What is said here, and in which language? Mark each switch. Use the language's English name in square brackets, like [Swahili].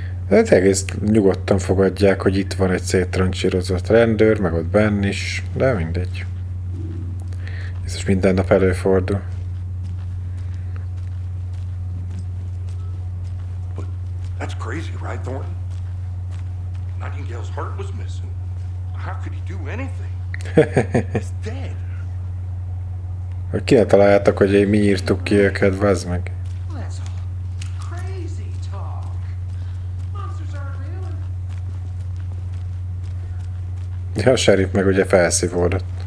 [Hungarian] Hát egész nyugodtan fogadják, hogy itt van egy széttrancsírozott rendőr, meg ott benn is, de mindegy. Ez minden nap előfordul. [English] But that's crazy, right, Thornton? Nightingale's heart was missing. How could he do anything? He's dead. [Hungarian] Ki ne találjátok, hogy mi írtuk ki őket, vazd meg. Ja, a sheriff meg ugye felszívódott.